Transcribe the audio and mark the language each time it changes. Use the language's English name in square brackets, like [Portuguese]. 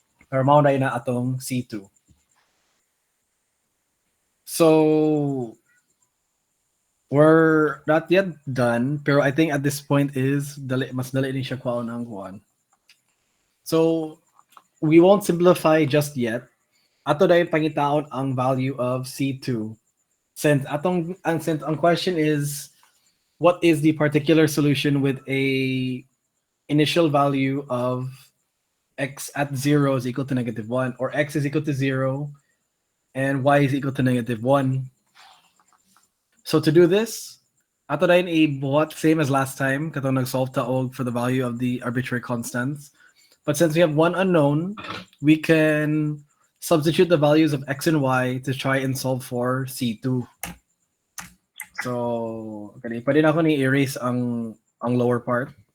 [Cebuano] Pero mao na atong c2. [English] So we're not yet done, pero I think at this point is [Cebuano] mas dali ni siya kwaon ang kuan. [English] So we won't simplify just yet. [Cebuano] Ato dahil pangitaon ang [English] value of C2. Since ang question is what is the particular solution with a initial value of x at 0 is equal to negative 1, or x is equal to 0 and y is equal to negative 1. So to do this, [Cebuano] ato dahil i-buhat [English] same as last time, [Cebuano] katong nag-solve taog [English] for the value of the arbitrary constants. But since we have one unknown, we can substitute the values of x and y to try and solve for C2. [Cebuano] So, okay, pwede na ako ni erase ang [English] lower part.